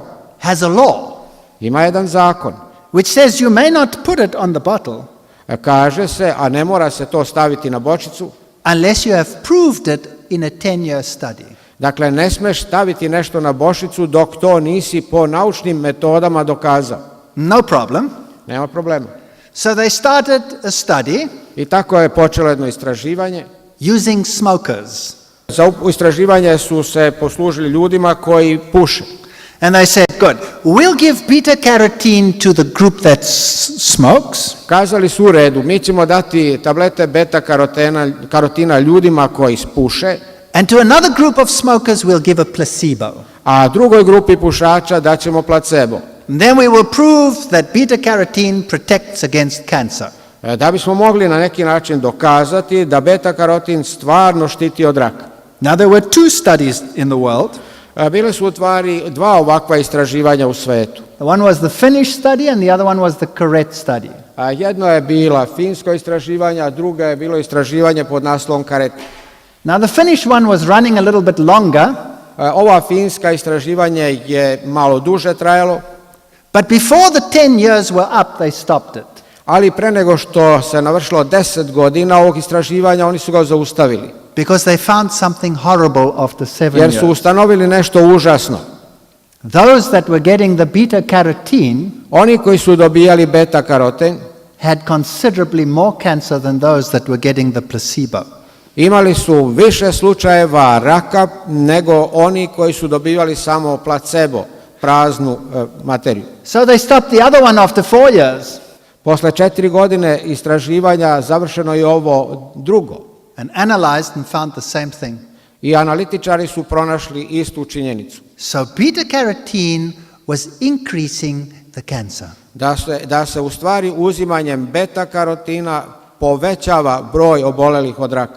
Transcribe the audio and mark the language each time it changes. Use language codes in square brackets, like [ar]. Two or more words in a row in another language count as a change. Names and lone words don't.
[en] has a law [sr] ima jedan zakon. [en] which says you may not put it on the bottle [sr] Kaže se, a ne mora se to staviti na bočicu, [en] unless you have proved it in a 10-year study. [sr] dakle ne smeš staviti nešto na bočicu dok to nisi po naučnim metodama dokazao. [en] No problem. [sr] Nema problema. [en] So they started a study [sr] I tako je počelo jedno istraživanje. [en] using smokers. [sr] Za istraživanje su se poslužili ljudima koji puše. [en] And they said, good, we'll give beta carotene to the group that smokes, [sr] Kazali su u redu, mi ćemo dati tablete beta karotina ljudima koji puše, [en] and to another group of smokers we'll give a placebo. [sr] a drugoj grupi pušača daćemo placebo. [en] And then we will prove that beta carotene protects against cancer. [sr] Da bismo mogli na neki način dokazati da beta karotin stvarno štiti od raka. [en] Now there were two studies in the world. [sr] Bile su u stvari dva ovakva istraživanja u svetu. [en] One was the Finnish study and the other one was the Correct study. [sr] Jedno je bila finsko istraživanje, a druga je bilo istraživanje pod naslovom Karet. [en] Now the Finnish one was running a little bit longer, [sr] Ova finska istraživanje je malo duže trajalo, [en] but before the 10 years were up, they stopped it. [sr] ali pre nego što se navršilo 10 godina ovog istraživanja, oni su ga zaustavili. [en] Because they found something horrible after 7 [sr] Jer su [en] years. [sr] ustanovili nešto užasno. [en] Those that were getting the beta carotene [sr] Oni koji su dobijali beta karoten [en] had considerably more cancer than those that were getting the placebo. [sr] imali su više slučajeva raka nego oni koji su dobivali samo placebo, praznu materiju. [en] So they stopped the other one after 4 years [sr] Posle 4 godine istraživanja završeno je ovo drugo. [en] and analyzed and found the same thing. [sr] I analitičari su pronašli istu činjenicu. [en] So beta carotene was increasing the cancer. [sr] Da se u stvari uzimanjem beta karotina povećava broj obolelih od raka.